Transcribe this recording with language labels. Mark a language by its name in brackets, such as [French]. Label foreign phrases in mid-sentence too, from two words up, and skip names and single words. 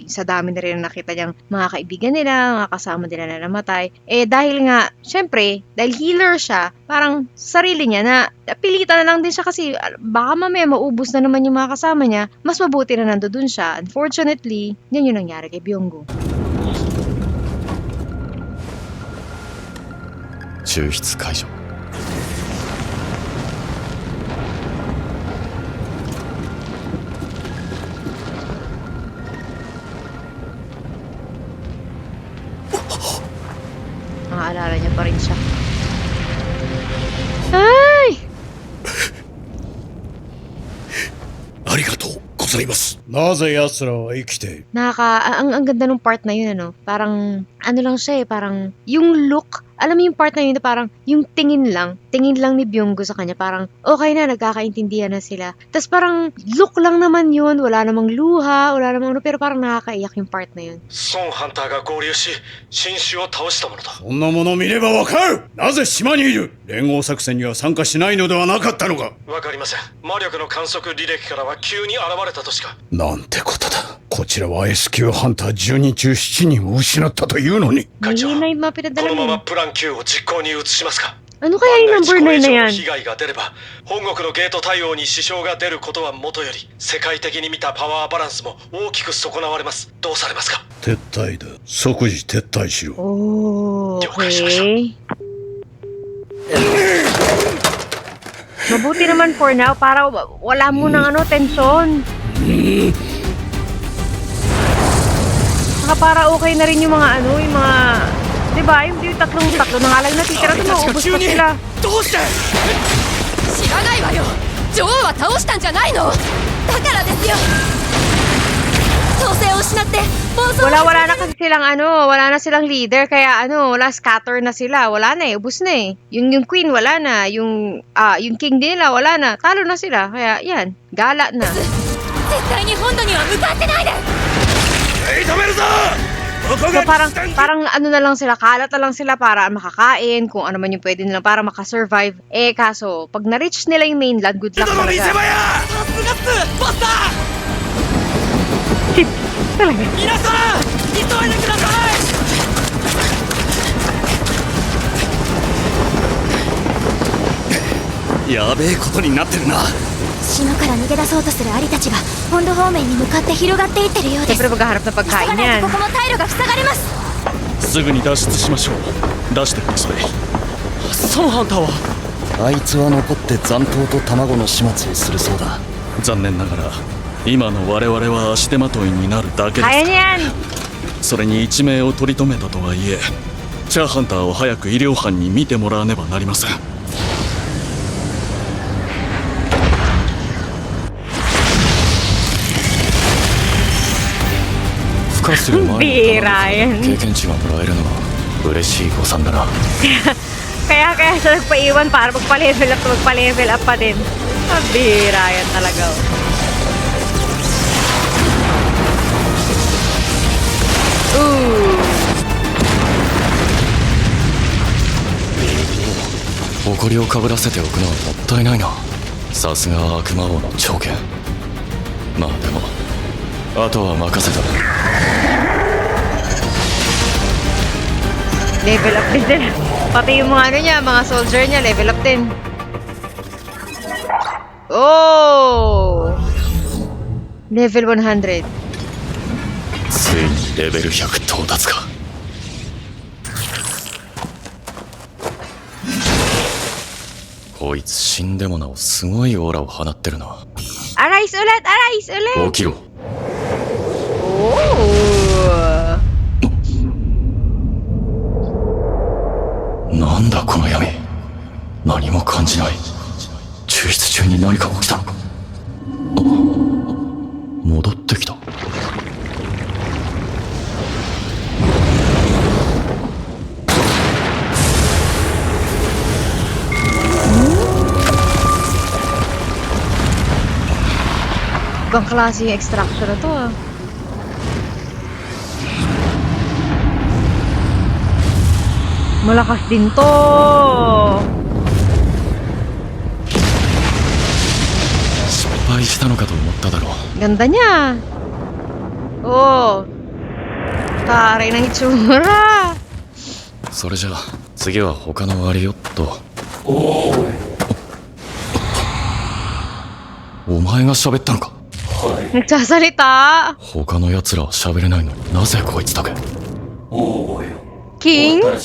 [Filipino] Sa dami na rin nakita niyang mga kaibigan nila, mga kasama nila na namatay. Dahil nga, syempre, dahil healer siya, parang sarili niya na pilitan na lang din siya kasi baka mamaya maubos na naman yung mga kasama niya, mas mabuti na nandoon siya. Unfortunately, yan yung nangyari kay Byunggu. [Japanese] 抽出解除。 [Filipino] Nakaalala niya pa rin siya. Ay! [Japanese] ありがとうございます。なぜ奴らは生きている？ [Filipino] Ang ganda ng part na yun, parang, lang siya parang, yung look, alam mo yung part na yun na parang, yung tingin lang ni Byunggu sa kanya, parang, okay na, nagkakaintindihan na sila. Tapos parang, look lang naman yun, wala namang luha, wala namang pero parang nakakaiyak yung part na yun. [Japanese] ソンハンターが合流し、新種を倒したものだ。そんなもの見ればわかる。なぜ島にいる？連合作戦には参加しないのではなかったのか？わかりません。魔力の観測履歴からは急に現れたとしか。なんてことだ。こちらは S 級ハンター10人中7人を失ったというのに。会長、 [Filipino] Hindi na yung mga [Japanese] こ [Filipino] pinadala [Japanese] のま [Filipino] mo. [Japanese] まプラン Q を実行に移しますか。 [Filipino] Ano kaya yung number 9 na [Japanese] 万が一これ以上の [Filipino] yan? [Japanese] 被害が出れば本国のゲート対応に支障が出ることはもとより世界的に見たパワーバランスも大きく損なわれます。どうされますか。撤退だ。即時撤退しろ。 Oh, Okay. okay. [Filipino] Mabuti naman [English] for now [Filipino] para wala mo ng tensyon. Saka para okay na rin yung mga yung mga, di ba? Yung tatlo na nga lang natitira, maubos pa sila. [Japanese] どうして知らないわよ。女王は倒したんじゃないの。だからですよ。統制を失って暴走。 [Filipino] Wala na kasi silang wala na silang leader, kaya wala, scatter na sila, wala na ubos na eh. Yung queen wala na, yung king nila wala na, talo na sila, kaya yan, gala na. [Japanese] 絶対に本土には向かってないで。 [Filipino] So parang na lang sila, kalat na lang sila para makakain, kung ano man yung pwede nila para makasurvive. Eh kaso, pag na-reach nila yung mainland, [English] good luck [Filipino] talaga. [Japanese] さすがっすバスター [Filipino] Talaga. [Japanese] 皆さん急いでくださいやべえことになってるな島から逃げ出そうとするアリたちが本土方面に向かって広がっていってるようです。 [Filipino] Siyempre maghaharap na [Japanese] 急が [Filipino] pagkain [Japanese] ない [Filipino] yan. [Japanese] とここも退路が塞がれます。すぐに脱出しましょう。出してください。孫ハンターはあいつは残って残党と卵の始末をするそうだ残念ながら今の我々は足手まといになるだけです。 [Filipino] Kaya niyan! [Japanese] それに一命を取り留めたとはいえチャーハンターを早く医療班に見てもらわねばなりません。孵化する前に [Filipino] Bira yan. [Japanese] 経験値がもらえるのは嬉しい誤算だな。 [Filipino] Kaya siya nagpaiwan para magpa-level up pa din. Bira yan talaga. Ooh. [Japanese] 誇りをかぶらせておくのはもったいないな。さすが悪魔王の長剣。まあでもあとは任せた。 [English] Level up [Filipino] din sila. Pati yung mga niya, mga soldier niya, [English] level up [Filipino] din. Oh! Level 100. [Japanese] ついにレベル100到達か。こいつ死んでもなおすごいオーラを放ってるな。 [Filipino] Arise ulit! [Japanese] 起きろ。 Oh! なんだこの闇。何も感じない。抽出中に何か起きたのか。あ、戻ってきた。 [Filipino] Ibang klase yung extraction na to ah. Malakas din to. [Japanese] 失敗したのかと思っただろう。 [Filipino] Ganda niya. Oh. Taray ng itsura. [Japanese] それじゃあ次は他のアリよっと。お前が喋ったのか。 [Filipino] Nagsasalita. [Japanese] 他の奴らは喋れないのになぜこいつだけ。 [Filipino] King?